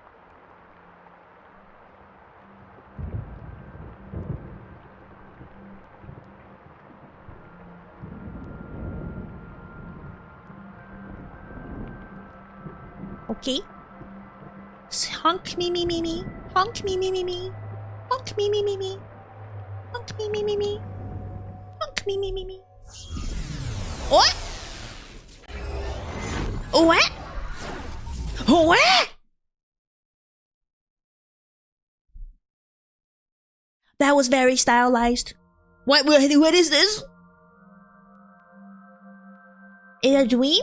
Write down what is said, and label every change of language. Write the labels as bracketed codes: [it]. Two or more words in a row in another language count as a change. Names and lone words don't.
[en] Okay. Honk me me me me. Honk me me me me. Honk me me me me. Honk me me me me. Honk me me me me. What? What? What? That was very stylized. What is this? Is it a dream?